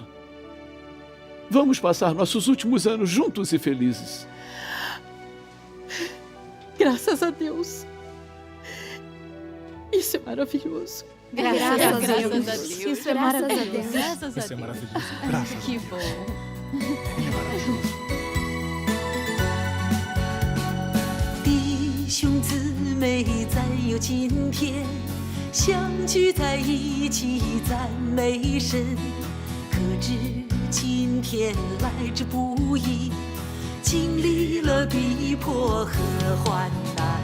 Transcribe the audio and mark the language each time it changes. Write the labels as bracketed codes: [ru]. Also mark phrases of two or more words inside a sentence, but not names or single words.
[pt] Vamos passar nossos últimos anos juntos e felizes. Graças a Deus. Isso é maravilhoso. Graças a Deus. Isso é maravilhoso. Graças a Isso é Deus. maravilhoso. Graças a Que Deus. bom. Que maravilhoso. [zh] 弟兄姊妹，再有今天，相聚在一起赞美神。可知今天来之不易，经历了逼迫和患难，